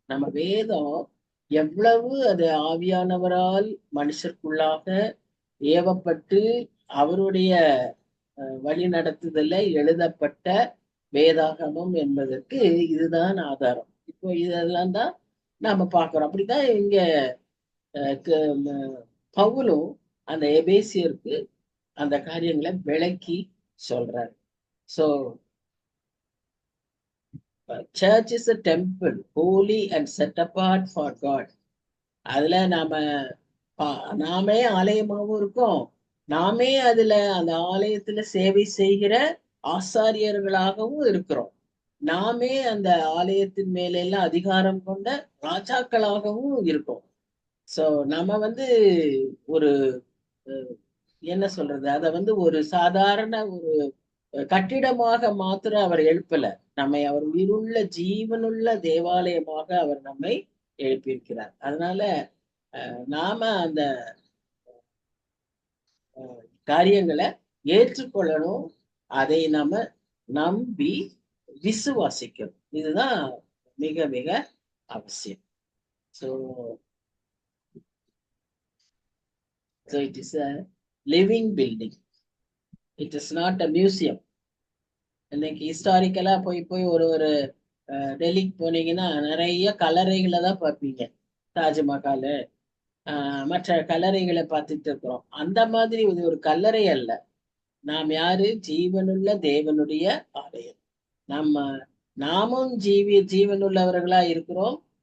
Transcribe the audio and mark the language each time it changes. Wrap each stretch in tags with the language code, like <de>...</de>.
<ta>நம்ம வேதம் எவ்வளவு அது ஆவியானவரால் மனுஷருக்குள்ளாக ஏவப்பட்டு அவருடைய வழி நடத்துதல எழுதப்பட்ட வேதாகமம் என்பதற்கு இதுதான் ஆதாரம். இப்போ இதெல்லாம் தான் நாம பார்க்கிறோம். அப்படிதான் இங்க பவுலும் அந்த எபேசியருக்கு அந்த காரியங்களை விளக்கி சொல்றாரு.</ta> <en>So church is a temple, holy and set apart for God.</en> <ta>அதுல நாமே ஆலயமாகவும் இருக்கோம். நாமே அதுல அந்த ஆலயத்துல சேவை செய்கிற ஆசாரியர்களாகவும் இருக்கிறோம். நாமே அந்த ஆலயத்தின் மேல எல்லாம் அதிகாரம் கொண்ட ராஜாக்களாகவும் இருக்கோம். சோ நம்ம வந்து ஒரு என்ன சொல்றது, அத வந்து ஒரு சாதாரண ஒரு கட்டிடமாக மாத்திரம் அவர் எழுப்பல, நம்மை அவர் உயிருள்ள ஜீவனுள்ள தேவாலயமாக அவர் நம்மை எழுப்பியிருக்கிறார். அதனால நாம அந்த காரியங்களை ஏற்றுக்கொள்ளணும், அதை நாம நம்பி விசுவாசிக்கணும். இதுதான் மிக மிக அவசியம்.</ta> <en>So it is a living building. It is not a museum.</en> <ta>இன்னைக்கு ஹிஸ்டாரிக்கலா போய் போய் ஒரு டெல்லிக்கு போனீங்கன்னா நிறைய கல்லறைகளை தான் பார்ப்பீங்க. தாஜ்மஹால் மற்ற கல்லறைகளை பார்த்துட்டு இருக்கிறோம். அந்த மாதிரி இது ஒரு கல்லறை அல்ல. நாம் யாரு? ஜீவனுள்ள தேவனுடைய ஆலயம். நாமும் ஜீவனுள்ளவர்களா இருக்கிறோம்.</ta>